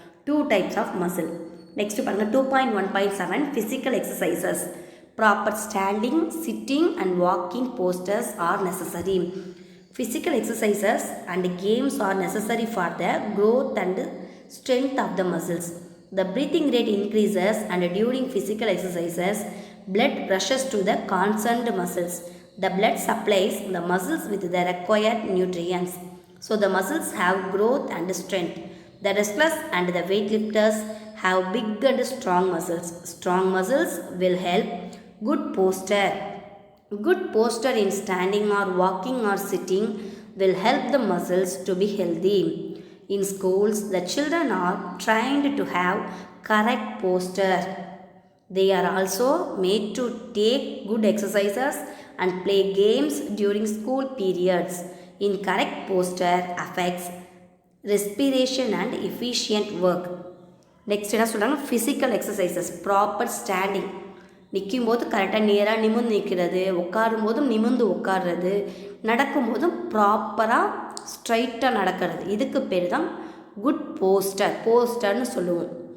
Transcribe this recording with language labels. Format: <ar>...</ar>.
<en>2 types of muscle. Next</en> <ta>பாருங்கள்</ta> <en>2.1.7 physical exercises. Proper standing, sitting and walking postures are necessary. Physical exercises and games are necessary for the growth and strength of the muscles. The breathing rate increases and during physical exercises, blood rushes to the concerned muscles. The blood supplies the muscles with the required nutrients. So the muscles have growth and strength. The wrestlers and the weightlifters have big and strong muscles. Strong muscles will help good posture. Good posture in standing or walking or sitting will help the muscles to be healthy. In schools, the children are trained to have correct posture. They are also made to take good exercises and play games during school periods. Incorrect posture affects respiration and efficient work.</en> <ta>Next என்ன சொல்கிறாங்க, physical exercises. Proper standing, நிற்கும்போது கரெக்டாக நேராக நிமிர்ந்து நிற்கிறது, உட்காரும் போதும் நிமிர்ந்து உட்கார்றது, நடக்கும்போதும் ப்ராப்பராக ஸ்ட்ரைட்டாக நடக்கிறது. இதுக்கு பேர் தான் குட் போஸ்டர்னு சொல்லுவோம்.</ta>